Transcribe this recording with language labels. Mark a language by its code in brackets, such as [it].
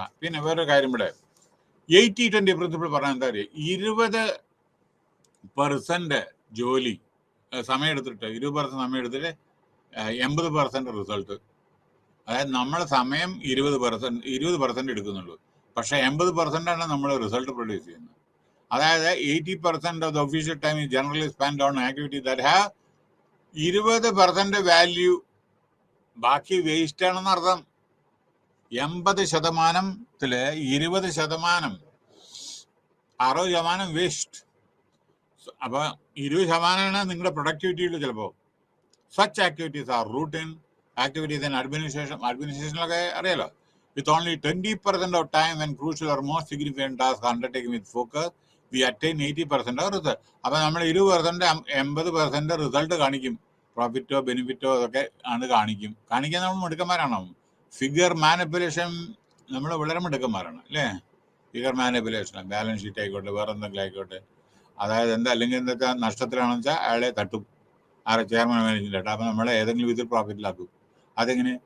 [ml] പിന്നെ വേറൊരു കാര്യം, ഇവിടെ 80-20 പ്രിൻസിപ്പിൾ പറഞ്ഞാൽ എന്താ പറയുക, 20% ജോലി സമയം എടുത്തിട്ട്, 20% സമയം എടുത്തിട്ട് 80% റിസൾട്ട്. അതായത് നമ്മളെ സമയം 20% എടുക്കുന്നുള്ളൂ, പക്ഷെ 80% ആണ് നമ്മൾ റിസൾട്ട് പ്രൊഡ്യൂസ് ചെയ്യുന്നത്. [en] അതായത് 80% of the official time is generally spent on activity that have 20% value. [ml] ബാക്കി വേസ്റ്റ് ആണെന്ന് അർത്ഥം. 80%-ല് 20%, 60% വേസ്റ്റ്. അപ്പൊ 20% നിങ്ങളുടെ പ്രൊഡക്ടിവിറ്റിയിൽ ചിലപ്പോൾ. [en] such activities are routine activities [ml] and അഡ്മിനിസ്ട്രേഷനിലൊക്കെ അറിയാലോ. [en] With only 20% of time when crucial or most significant tasks undertaken with focus, we attain 80% of result. [ml] അപ്പൊ നമ്മൾ 20%, 80% result കാണിക്കും. പ്രോഫിറ്റോ ബെനിഫിറ്റോ അതൊക്കെ ആണ് കാണിക്കാൻ നമ്മൾ മിടുക്കന്മാരാണോ? ഫിഗർ മാനിപ്പുലേഷൻ നമ്മൾ വളരെ മിടുക്കന്മാരാണ് അല്ലേ? ഫിഗർ മാനിപ്പുലേഷൻ, ബാലൻസ് ഷീറ്റ് ആയിക്കോട്ടെ, വേറെ എന്തെങ്കിലും ആയിക്കോട്ടെ. അതായത് എന്താ, അല്ലെങ്കിൽ എന്താ വെച്ചാൽ നഷ്ടത്തിലാണെന്ന് വെച്ചാൽ അയാളെ തട്ടും, ആരെ ചെയർമാൻ മാനേജിൻ്റെ തട്ടും. അപ്പം നമ്മളെ ഏതെങ്കിലും വിധത്തിൽ പ്രോഫിറ്റിലാക്കും. അതെങ്ങനെ?